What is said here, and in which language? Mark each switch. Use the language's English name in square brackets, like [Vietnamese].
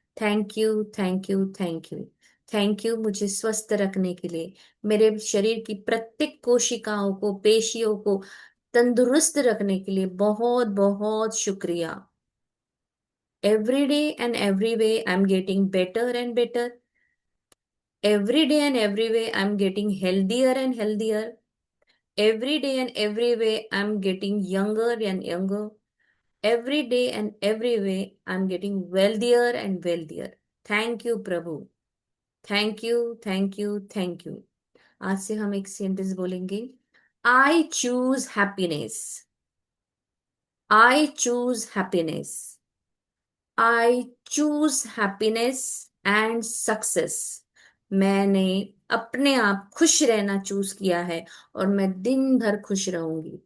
[English] thank you, thank you, [Hindi] thank you. Thank you मुझे स्वस्थ रखने के लिए, मेरे शरीर की प्रत्येक कोशिकाओं को, पेशियों को तंदुरुस्त रखने के लिए बहुत बहुत शुक्रिया। [English] Every day and every way I am getting better and better. Every day and every way I am getting healthier and healthier. Every day and every way, I'm getting younger and younger. Every day and every way, I'm getting wealthier and wealthier. Thank you, प्रभु। Thank you, thank you, thank you. [Hindi] आज से हम एक sentence बोलेंगे। [English] I choose happiness. I choose happiness. I choose happiness and success. [Hindi] मैंने अपने आप खुश रहना चूज किया है और मैं दिन भर खुश रहूंगी।